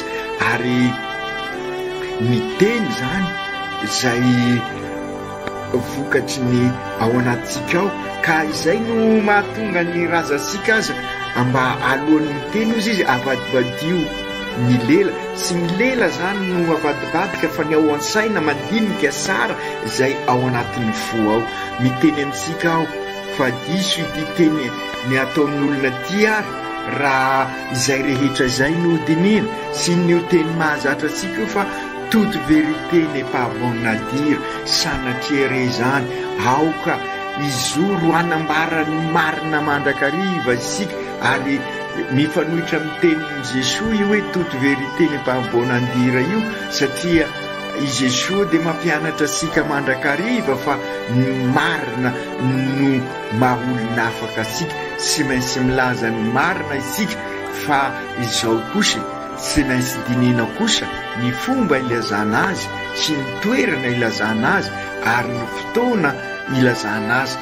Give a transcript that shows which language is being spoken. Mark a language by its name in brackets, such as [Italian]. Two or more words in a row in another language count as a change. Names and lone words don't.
[Malagasy] Ary ny teny zany izay vokatry ny ao anatsika ao, ka izay no mahatonga ny razasika aza mba alohan'ny miteny izy avadibadio ny lela, sy ny lela zany no avadibadika, fa ny ao an-saina mandinika sara izay ao anatin'ny fo ao. Miteny amintsika ao fa diso ity teny ny ataon'ny olona ty ary, raha izay rehetra izay no dinina, sy ny teny mahazatra atsika fa [French] toute vérité n'est pas bonne à dire, [Malagasy] sanatria re zany aoka izoro anambara ny marina mandrakariva isika, ary mifanohitra amin'ny tenin'i Jesosy io hoe [French] toute vérité n'est pas bonne à dire [Malagasy] io, satria i Jesosy dia mampianatra asika mandrakariva fa ny marina no mahaolona afaka asika. Sy maintsy milaza ny marina isika, fa izao kosa sy maintsy dinina kosa ny fomba ilazana azy sy ny toerana ilazana azy ary ny fotoana ilazana azy.